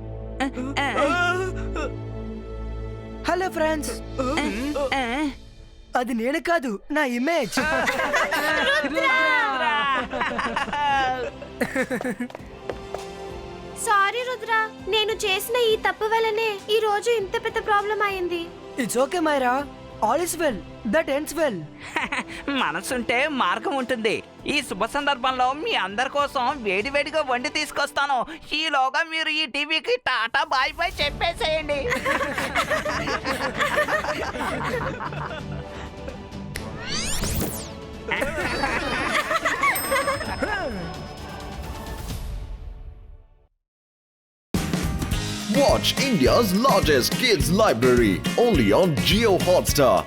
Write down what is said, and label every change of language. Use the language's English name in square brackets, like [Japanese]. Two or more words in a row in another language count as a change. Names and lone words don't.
[English] Hello friends, [Telugu] అది నేను కాదు, నా ఇమేజ్. సారీ రుద్ర, నేను చేసిన ఈ తప్పు వల్లనే ఈ రోజు ఇంత పెద్ద ప్రాబ్లం అయింది. [English] It's okay Myra, All is well that ends well. [Telugu] మనసుంటే మార్గం ఉంటుంది. ఈ శుభ సందర్భంలో మీ అందరి కోసం వేడివేడిగా వండి తీసుకొస్తాను. ఈలోగా మీరు ఈ టీవీకి టాటా [English] bye bye [Telugu] చెప్పేసేయండి. [English] Watch India's largest kids library only on Jio Hotstar.